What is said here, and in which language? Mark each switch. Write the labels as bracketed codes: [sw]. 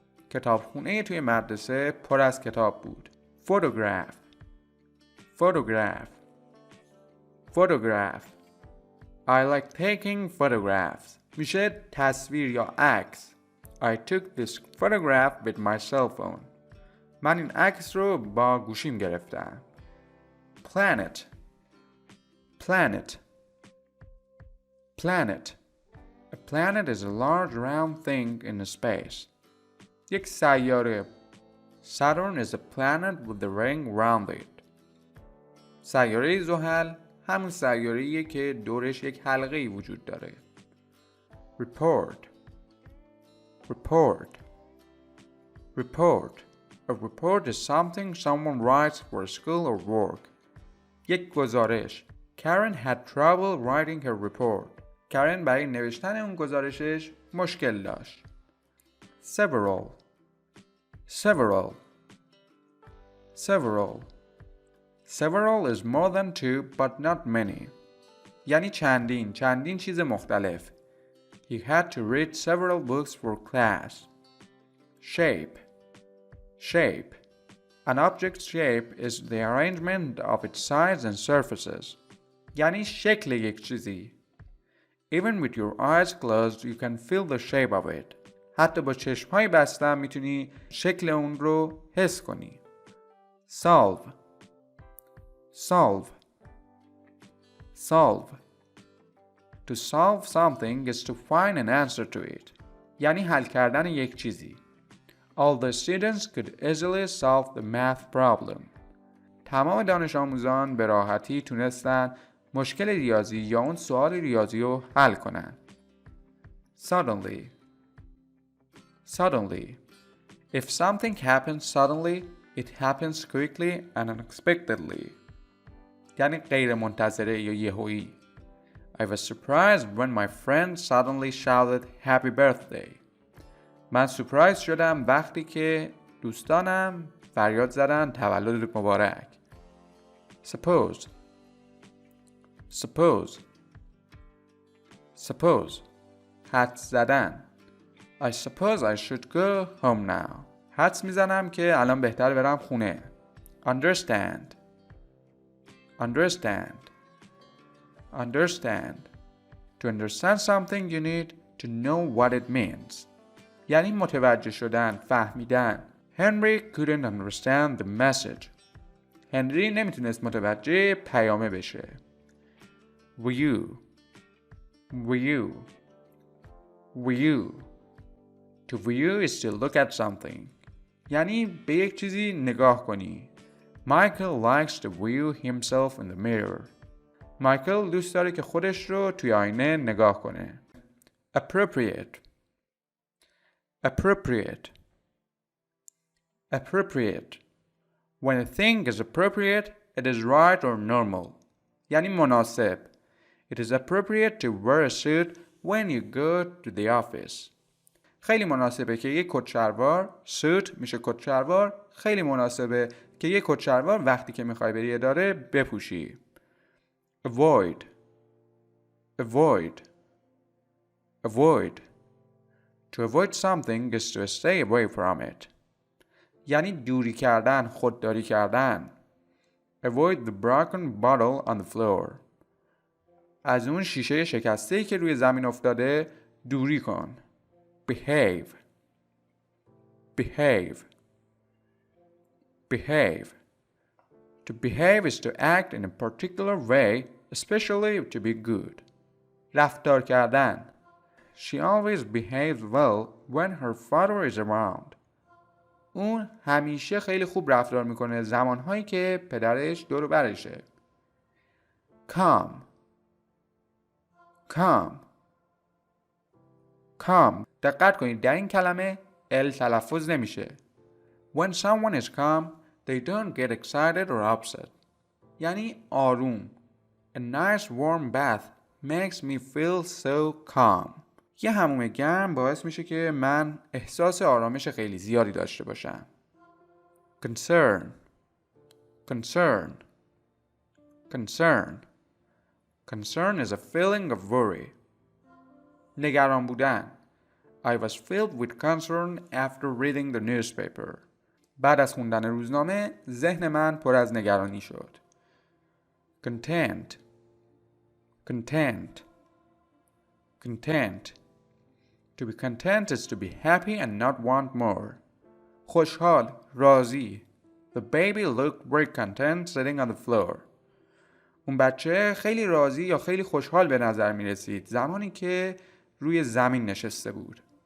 [fa] کتابخونه توی مدرسه پر از کتاب بود. [en] Photograph. Photograph. Photograph. I like taking photographs. [fa] میشه تصویر یا عکس. [en] I took this photograph with my cell phone. [fa] من این عکس رو با گوشیم گرفتم. [en] Planet. Planet. Planet. A planet is a large round thing in space. [fa] یک سیاره. [en] Saturn is a planet with the ring around it. [fa] سیاره زحل همون سیاره‌ایه که دورش یک حلقه‌ای وجود داره. [en] Report. Report. Report. A report is something someone writes for school or work. [fa] یک گزارش. [en] Karen had trouble writing her report. [fa] کارن برای نوشتن اون گزارشش مشکل داشت. [en] Several. Several. Several. Several is more than two but not many. [fa] یعنی چندین چیز مختلف. [en] He had to read several books for class. Shape. Shape. An object's shape is the arrangement of its sides and surfaces. [fa] یعنی شکل یک چیزی. [en] Even with your eyes closed, you can feel the shape of it. [fa] حتی با چشم‌های بسته میتونی شکل اون رو حس کنی. [en] Solve. Solve. Solve. To solve something is to find an answer to it. [fa] یعنی حل کردن یک چیزی. [en] All the students could easily solve the math problem. [fa] تمام دانش آموزان به راحتی تونستن مشکل ریاضی یا اون سوال ریاضی رو حل کنن. [en] Suddenly. Suddenly. If something happens suddenly, it happens quickly and unexpectedly. [fa] یعنی غیر منتظره یا یهویی. [en] I was surprised when my friend suddenly shouted happy birthday. [fa] من سورپرایز شدم وقتی که دوستانم فریاد زدن تولد مبارک. [en] Suppose. Suppose. Suppose. [fa] حدس زدن. [en] I suppose I should go home now. [fa] حدس میزنم که الان بهتر برم خونه. [en] Understand. Understand. Understand. To understand something you need to know what it means. [fa] یعنی متوجه شدن، فهمیدن. [en] Henry couldn't understand the message. [fa] هنری نمیتونست متوجه پیامه بشه. [en] View. View. View. To view is to look at something. [fa] یعنی به یک چیزی نگاه کنی. [en] Michael likes to view himself in the mirror. [fa] مایکل دوست داره که خودش رو توی آینه نگاه کنه. [en] Appropriate. Appropriate. Appropriate. When a thing is appropriate, it is right or normal. [fa] یعنی مناسب. [en] It is appropriate to wear a suit when you go to the office. [fa] خیلی مناسبه که یک کتشلوار، suit میشه کتشلوار، خیلی مناسبه که یک کتشلوار وقتی که میخوای بری اداره بپوشی. [en] Avoid. Avoid. Avoid. To avoid something is to stay away from it. [fa] یعنی دوری کردن، خودداری کردن. [en] Avoid the broken bottle on the floor. [fa] از اون شیشه شکسته‌ای که روی زمین افتاده دوری کن. [en] Behave. Behave. Behave. To behave is to act in a particular way, especially to be good. [fa] رفتار کردن. [en] She always behaves well when her father is around. [fa] اون همیشه خیلی خوب رفتار میکنه زمانهایی که پدرش دور و برشه. [en] Calm. Calm. Calm. [fa] دقت کنید در این کلمه ال تلفظ نمیشه. [en] When someone is calm, they don't get excited or upset. [fa] یعنی آروم. [en] A nice warm bath makes me feel so calm. [fa] یه حموم گرم باعث میشه که من احساس آرامش خیلی زیادی داشته باشم. [en] Concern. Concern. Concern. Concern is a feeling of worry. [fa] نگران بودن. [en] I was filled with concern after reading the newspaper. [fa] بعد از خوندن روزنامه ذهن من پر از نگرانی شد. [en] Content. Content. content. To be content is to be happy and not want more. [fa] خوشحال، راضی. [en] The baby looked very content sitting on the floor. [fa] اون بچه خیلی راضی یا خیلی خوشحال به نظر می رسید زمانی که روی زمین نشسته بود.